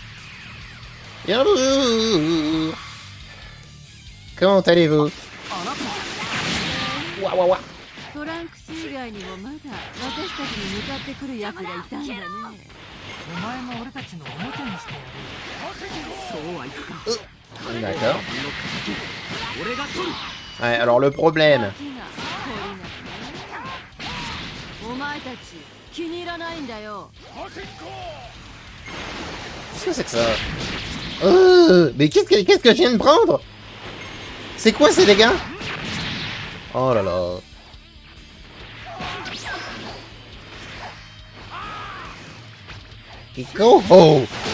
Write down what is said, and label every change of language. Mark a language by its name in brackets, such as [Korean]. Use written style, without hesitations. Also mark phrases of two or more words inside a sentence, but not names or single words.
[French] Bonjour. Comment allez-vous? ouah, ouah, ouah. [Japanese] トランクス以外にもまだ私たちに向かってくる奴がいたんだね。お前も俺たちの表にしてやる。そうはいくか。 [French] D'accord. [Japanese] 俺が取る。 [French] Ouais, alors le problème. [Japanese] ガキが懲りなくね。お前たち気に入らないんだよ。 [French] Qu'est-ce que c'est que ça? Mais qu'est-ce que je viens de prendre? C'est quoi ces dégâts? Oh là là. Kiko! Oh!